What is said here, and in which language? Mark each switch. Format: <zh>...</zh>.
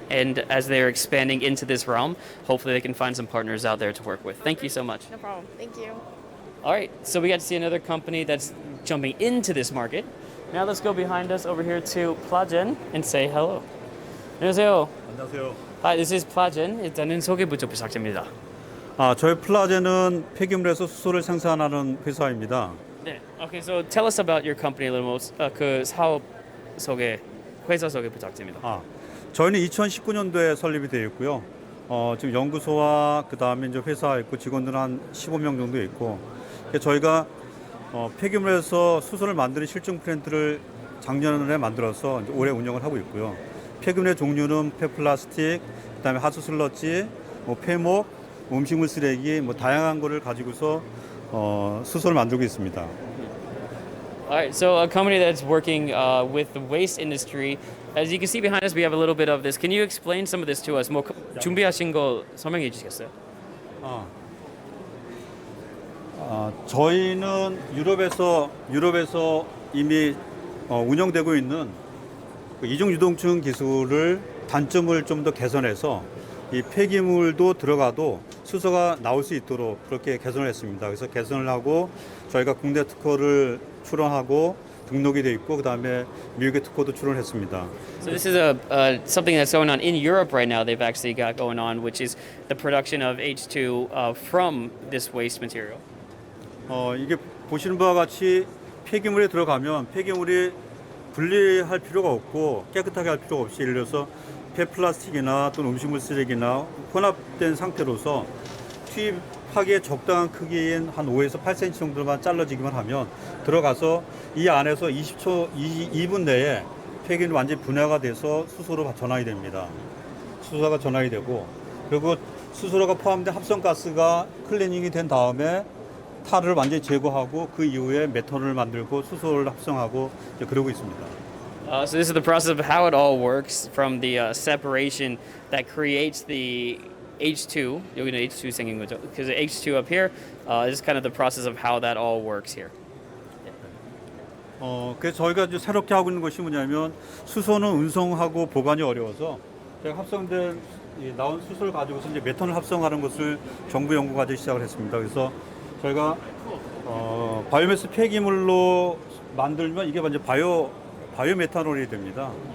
<en>And as they're expanding into this realm, hopefully they can find some partners out there to work with. Thank you so much. No problem. Thank you. All right. So we got to see another company that's jumping into this market. Now let's go behind us over here to Plagen and say hello.</en> <ko>안녕하세요. 안녕하세요.</ko> <en>Hi, this is Plagen.</en> <ko>일단은 소개부터 부탁드립니다. 저희 플라젠은 폐기물에서 수소를 생산하는 회사입니다. 네.</ko> <en>Okay, so tell us about your company a little more.</en> <ko>그 사업 소개, 회사 소개 부탁드립니다. 저희는 2019년도에 설립이 되어 있고요. 지금 연구소와 그 다음에 이제 회사 있고 직원들 한 15명 정도 있고, 저희가 폐기물에서 수소를 만드는 실증 플랜트를 작년에 만들어서 이제 올해 운영을 하고 있고요. 폐기물의 종류는 폐플라스틱, 그다음에 하수 슬러지, 폐목, 음식물 쓰레기, 다양한 거를 가지고서 수소를 만들고 있습니다.</ko> <en>Alright, so a company that's working with the waste industry. As you can see behind us, we have a little bit of this. Can you explain some of this to us?</en> <ko>뭐 준비하신 거 설명해 주시겠어요? 저희는 유럽에서 이미 운영되고 있는 이중 유동층 기술을 단점을 좀 더 개선해서 이 폐기물도 들어가도 수소가 나올 수 있도록 그렇게 개선을 했습니다. 그래서 개선을 하고 저희가 국내 특허를 출원하고 등록이 돼 있고 그다음에 미국의 특허도 출원했습니다.</ko> <en>So this is something that's going on in Europe right now. They've actually got going on, which is the production of H2 from this waste material.</en> <ko>이게 보시는 바와 같이 폐기물에 들어가면 폐기물이 분리할 필요가 없고 깨끗하게 할 필요가 없이, 예를 들어서 폐플라스틱이나 또는 음식물 쓰레기나 혼합된 상태로서 투입하기에 적당한 크기인 한 5에서 8cm 정도만 잘라지기만 하면 들어가서 이 안에서 2분 내에 폐기물이 완전히 분해가 돼서 수소로 전환이 됩니다. 수소가 전환이 되고, 그리고 수소가 포함된 합성가스가 클리닝이 된 다음에 탈을 완전히 제거하고 그 이후에 메탄올을 만들고 수소를 합성하고 그러고 있습니다.</ko> <en>So this is the process of how it all works from the separation that creates the H2.</en> <ko>여기는 H2 생긴 거죠.</ko> <en>Because the H2 up here is kind of the process of how that all works here.</en> <ko>그래서 저희가 이제 새롭게 하고 있는 것이 뭐냐면 수소는 운송하고 보관이 어려워서 제가 합성된 나온 수소를 가지고서 이제 메탄올 합성하는 것을 정부 연구과제 시작을 했습니다. 그래서 저희가 바이오매스 폐기물로 만들면 이게 완전 바이오메탄올이 됩니다.</ko>